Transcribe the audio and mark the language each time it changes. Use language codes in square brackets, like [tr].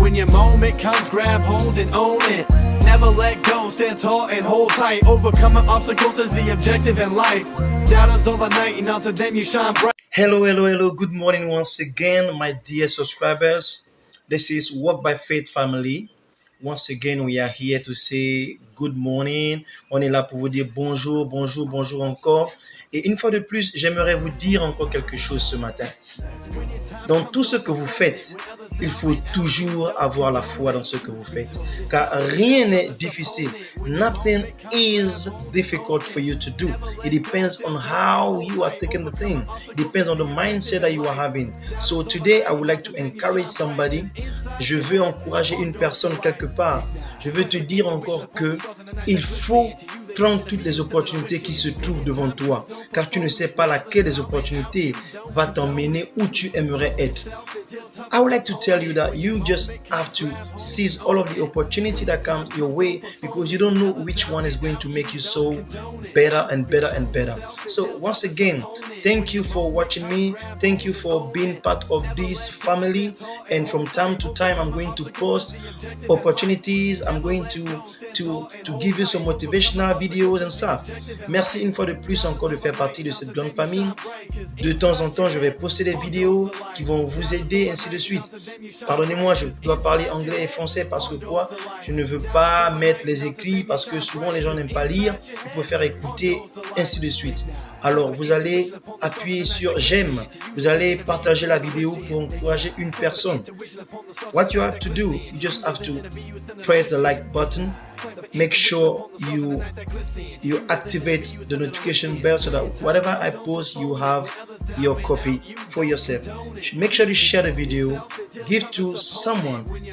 [en] When your moment comes, grab hold and own it. Never let go, stand tall and hold tight. Overcoming obstacles is the objective in life. Doubters all the night, and unto them you shine bright. Hello. Good morning once again, my dear subscribers. This is Walk by Faith family. Once again, we are here to say good morning. [fr] On est là pour vous dire bonjour encore. Et une fois de plus, j'aimerais vous dire encore quelque chose ce matin. Dans tout ce que vous faites, il faut toujours avoir la foi dans ce que vous faites. Car rien n'est difficile. [en] Nothing is difficult for you to do. It depends on how you are taking the thing. It depends on the mindset that you are having. So today, I would like to encourage somebody. [fr] Je veux encourager une personne quelque part. Je veux te dire encore que il faut prendre toutes les opportunités qui se trouvent devant toi. Car tu ne sais pas laquelle des opportunités va t'emmener où tu aimerais être. [en] I would like to tell you that you just have to seize all of the opportunity that comes your way because you don't know which one is going to make you so better and better. So once again, thank you for watching me. Thank you for being part of this family. And from time to time, I'm going to post opportunities. I'm going to give you some motivational videos and stuff. [fr] Merci une fois de plus encore de faire partie de cette grande famille. De temps en temps, je vais poster des vidéos qui vont vous aider, ainsi de suite. Pardonnez-moi, je dois parler anglais et français parce que quoi? Je ne veux pas mettre les écrits parce que souvent les gens n'aiment pas lire. Ils préfèrent écouter, ainsi de suite. Alors, vous allez appuyer sur j'aime. Vous allez partager la vidéo pour encourager une personne. [en] What you have to do, you just have to press the like button. Make sure you activate the notification bell so that whatever I post, you have your copy for yourself. Make sure you share the video. Give to someone.